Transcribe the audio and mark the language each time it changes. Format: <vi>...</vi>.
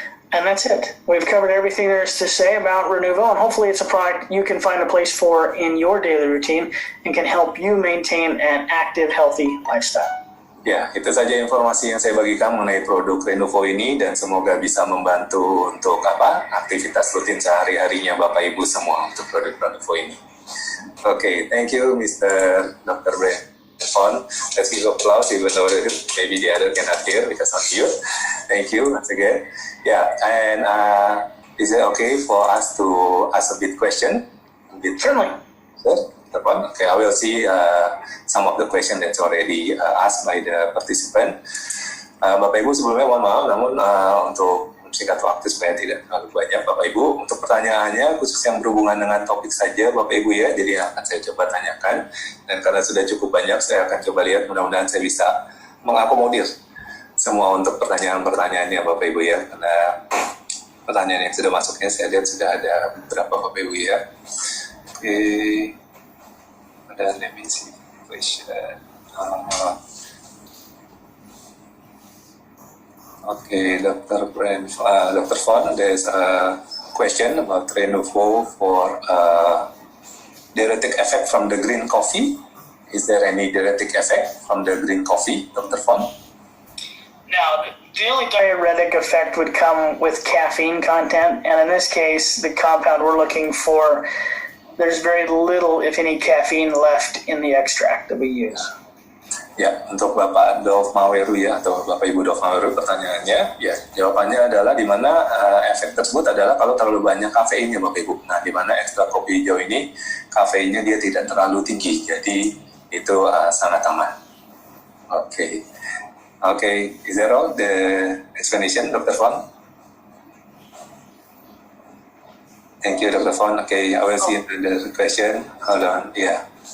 <en>And that's it. We've covered everything there is to say about Renuvo, and hopefully it's a product you can find a place for in your daily routine and can help you maintain an active, healthy lifestyle.</en> <id>Ya, itu saja informasi yang saya bagikan mengenai produk Renuvo ini, dan semoga bisa membantu untuk aktivitas rutin sehari-harinya Bapak Ibu semua untuk produk Renuvo ini.</id> <en>Okay, thank you Mr. Dr. Brandon. Let's give applause even though maybe the other cannot hear because of you. Thank you once again. Yeah, and is it okay for us to ask a bit question? Certainly. Sure. Okay, I will see some of the question that's already asked by the participant.</en> <id>Bapak Ibu sebelumnya mohon maaf, namun untuk singkat waktu supaya tidak terlalu banyak Bapak Ibu, untuk pertanyaannya khusus yang berhubungan dengan topik saja Bapak Ibu ya, jadi akan saya coba tanyakan, dan karena sudah cukup banyak saya akan coba lihat, mudah-mudahan saya bisa mengakomodir semua untuk pertanyaan-pertanyaannya Bapak Ibu ya, karena pertanyaan yang sudah masuknya saya lihat sudah ada beberapa Bapak Ibu ya. Oke, ada</id> <en>let me see question. Okay, Dr. Fon, there's a question about Renuvo for diuretic effect from the green coffee. Is there any diuretic effect from the green coffee, Dr. Fon? Now, the only diuretic effect would come with caffeine content, and in this case, the compound we're looking for, there's very little, if any, caffeine left in the extract that we use.</en> <id>Ya, untuk Bapak Dov Maweru ya, atau Bapak Ibu Dov Maweru, pertanyaannya, ya jawabannya adalah di mana efek tersebut adalah kalau terlalu banyak kafeinnya Bapak Ibu. Nah, di mana ekstrak kopi hijau ini kafeinnya dia tidak terlalu tinggi, jadi itu sangat aman.</id> <en>Oke, is that all the explanation, Dr. Fon? Thank you, Dr. Fon. Okay, I will see the question. Hold on, yeah.</en>